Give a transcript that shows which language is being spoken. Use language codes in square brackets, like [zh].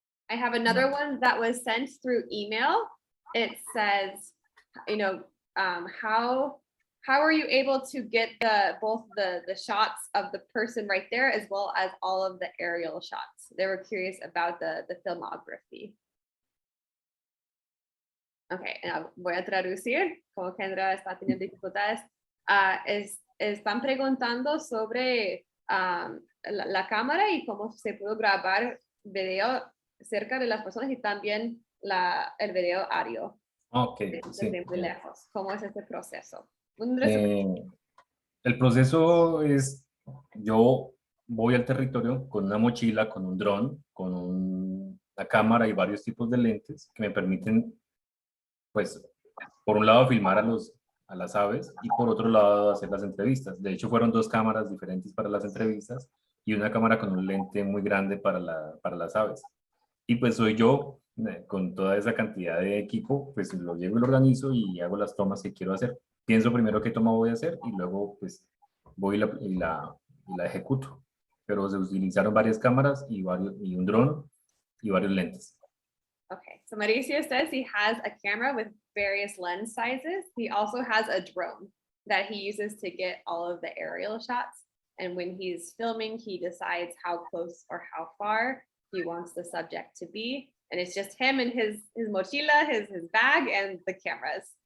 [en] I have another one that was sent through email. It says, you know, how are you able to get both the shots of the person right there as well as all of the aerial shots? They were curious about the filmography. [es] Okay, voy a traducir, como Kendra está teniendo dificultades. Están preguntando sobre la cámara y cómo se pudo grabar video cerca de las personas y también el video aéreo. Ok, Desde sí. muy lejos. ¿Cómo es este proceso? El proceso es, yo voy al territorio con una mochila, con un dron, con una cámara y varios tipos de lentes que me permiten, pues, por un lado filmar a las aves y por otro lado hacer las entrevistas. De hecho, fueron 2 cámaras diferentes para las entrevistas y una cámara con un lente muy grande para las aves. Y pues soy yo, con toda esa cantidad de equipo, pues lo llevo y lo organizo y hago las tomas que quiero hacer. Pienso primero qué toma voy a hacer y luego pues voy y la ejecuto. Pero se utilizaron varias cámaras y un dron y varios lentes. [en] Okay, so Mauricio says he has a camera with various lens sizes. He also has a drone that he uses to get all of the aerial shots. And when he's filming, he decides how close or how far he wants the subject to be. And it's just him and his mochila, his bag, and the cameras.